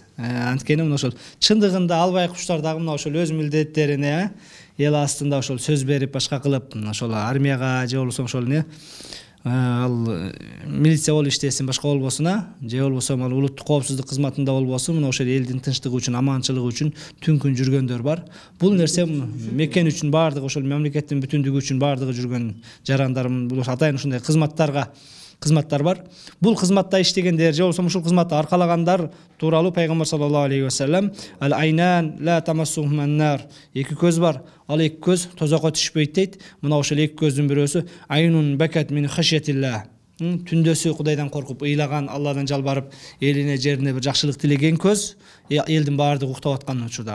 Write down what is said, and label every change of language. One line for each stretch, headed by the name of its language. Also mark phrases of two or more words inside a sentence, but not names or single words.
Kyrgyz: Анткени мына ошол чындыгында албай куштар дагы мына ошол өз милдеттерине эл астында ошол сөз берип башка кылып, ошол армияга же болбосо ошол ал милиция болуп иштесин, башка болбосуна, же болбосо улуттук коопсуздук кызматында болбосун, мына ошол элдин тынчтыгы үчүн, аманчылыгы үчүн түн күн жүргөндөр бар. Бул нерсе мекен үчүн баардыгы, ошол мамлекеттин бүтүндүгү үчүн баардыгы жүргөн жарандар, бул атайын ушундай кызматтар бар. Бул кызматта иштегендер же болбосо ушул кызматты аркалагандар тууралуу пайгамбар
Arabic: صلى الله عليه وسلم
Kyrgyz: ал
Arabic: عينان لا تمسهما النار,
Kyrgyz: эки көз бар, ал эки көз тозокко түшпөйт дейт. Мына ошол эки көздүн бирөөсү
Arabic: عين بكت من خشية الله,
Kyrgyz: түндөсү Кудайдан коркуп ыйлаган, Алладан жалбарып элине жерине бир жакшылык тилеген көз, элдин баардыгы уктап аткан учурда.